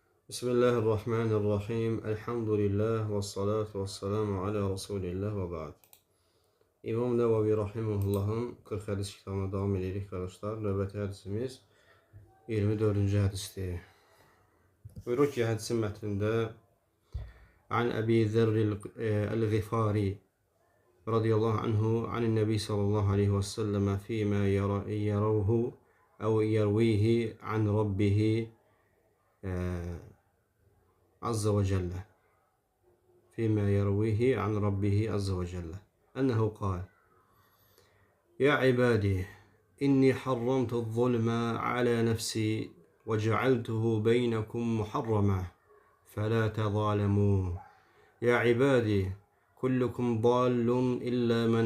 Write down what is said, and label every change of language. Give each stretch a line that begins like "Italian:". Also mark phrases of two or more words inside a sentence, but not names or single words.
Arabic: بسم الله الرحمن الرحيم. الحمد لله والصلاة والسلام على رسول الله وبعد.
Azerbaijani: İmam Nəvavi Rahimullah'ın 40 hədis kitabına devam edirik arkadaşlar. Növbəti hədisimiz 24-cü hədisdir. Buyurur ki, hədisin mətnində
Arabic: عن أبي ذر الغفاري رضي الله عنه عن النبي صلى الله عليه وسلم فيما يرويه أو يرويه عن ربه عز وجل فيما يرويه عن ربه عز وجل أنه قال يا عبادي إني حرمت الظلم على نفسي وجعلته بينكم محرما فلا تظالموا يا عبادي كلكم ضال إلا من